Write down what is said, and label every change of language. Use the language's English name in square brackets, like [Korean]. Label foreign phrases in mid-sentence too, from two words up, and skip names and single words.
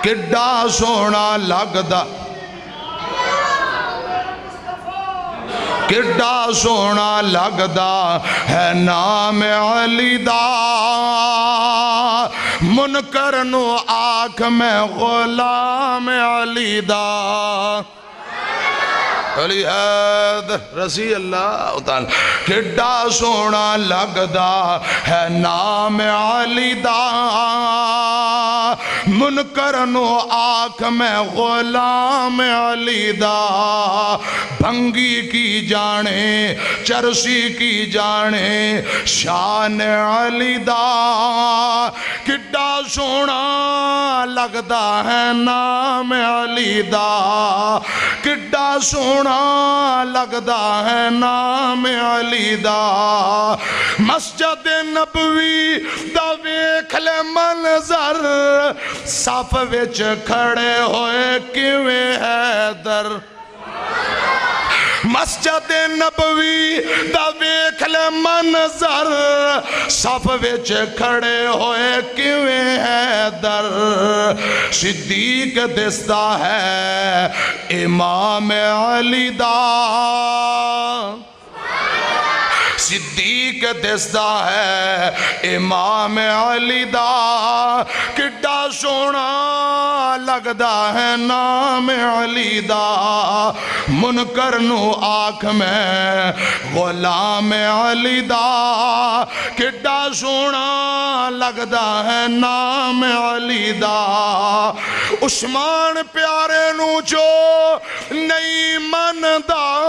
[Punjabi] کڈا سوہنا لگدا، کڈا سوہنا لگدا ہے نام علی دا. منکر نوں آکھ میں غلام علی دا. علی حیدر [Arabic] رضی اللہ تعالی [Punjabi] کڈا سونا لگدا ہے نام علی دا منکر نو آنکھ میں غلام علی دا بھنگی کی جانے چرسی کی جانے شان علی دا کڈا سونا لگدا ہے نام علی دا کڈا سونا لگدا ہے نام علی دا مسجد نبوی دا ویکھ لے منظر صف وچ کھڑے ہوئے کیویں حیدر مسجد نبوی دا ویکھ لے منظر صف وچ کھڑے ہوئے کیویں حیدر صدیق دستا ہے امام علی دا صدیق دستا ہے امام علی دا کڈا سونا لگدا ہے نام علی دا منکر نو آنکھ میں غلام علی دا کڈا سونا لگدا ہے نام علی دا عثمان پیارے نو جو نہیں مندا